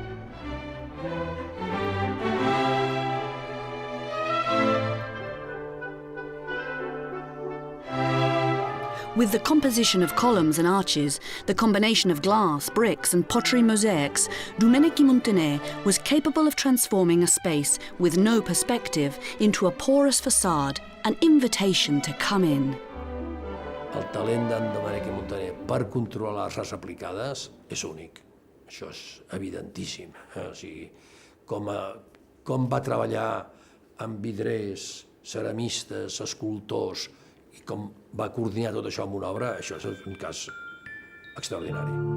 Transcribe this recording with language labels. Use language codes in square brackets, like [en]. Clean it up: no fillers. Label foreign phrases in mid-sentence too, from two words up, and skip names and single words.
[en] With the composition of columns and arches, the combination of glass, bricks and pottery mosaics, Domènech i Muntaner was capable of transforming a space with no perspective into a porous facade, an invitation to come in. [ca] El talent d'en Domènech i Muntaner per controlar les arts aplicades és únic. Això és evidentíssim. O sigui, com va treballar amb vidrers, ceramistes, escultors, i com va coordinar tot això amb una obra, això és un cas extraordinari.